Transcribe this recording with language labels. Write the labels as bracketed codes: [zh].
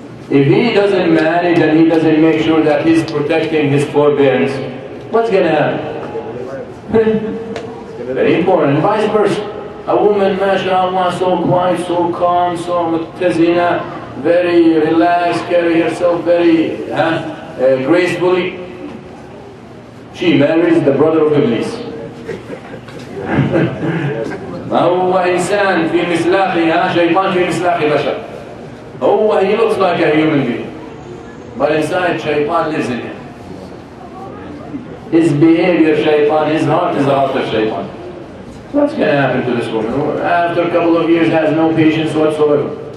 [en] If he doesn't manage and he doesn't make sure that he's protecting his forbearance, what's going to happen? Very important. Vice versa. A woman, mashallah, so quiet, so calm, so muttazina, very relaxed, carry herself very gracefully. She marries the brother of Iblis. [ar] ما هو إنسان في مثلاقها شيطان في مثلاق بشر. [en] He looks like a human being, but inside shaitan lives in him. His behavior shaitan, his heart is the heart of shaitan. What's going to happen to this woman? After a couple of years has no patience whatsoever.